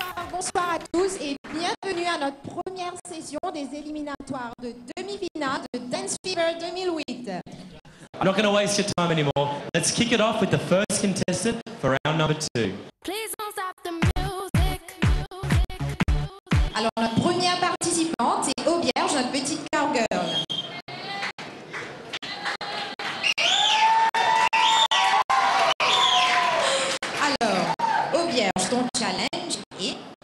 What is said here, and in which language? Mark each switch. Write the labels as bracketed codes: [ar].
[fr] Bonsoir à tous et bienvenue à notre première session des éliminatoires de demi-finale de Dance Fever 2008. [en] I'm not going to waste your time anymore. Let's kick it off with the first contestant for round number 2. Please don't stop the music. [fr] Alors notre première participante c'est Auberge, notre petite cowgirl. Alors, Auberge, ton challenge est...